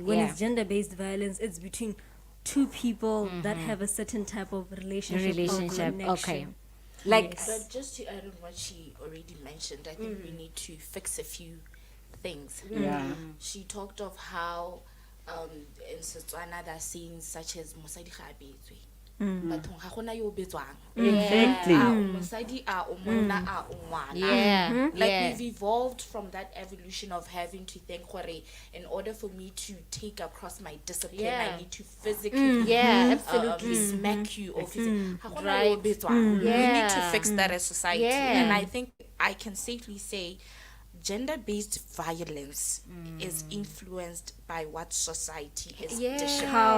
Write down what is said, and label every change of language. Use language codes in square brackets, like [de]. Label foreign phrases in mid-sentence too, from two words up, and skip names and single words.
[en] When it's gender-based violence, it's between two people that have a certain type of relationship or connection. Okay. Like, But just to add on what she already mentioned, I think we need to fix a few things. Yeah. She talked of how in Setswana there are sayings such as [tn] mosadi ga abetswe. Bathong ga gona yo betswang. [en] Exactly. [tn] Mosadi a o monna a o ngwana. [en] Like yeah. we've evolved from that evolution of having to think gore in order for me to take across my discipline I need to physically absolutely. smack you or physically. Right. We need to fix that as society. And I think I can safely say gender-based violence is influenced by what society is dishing.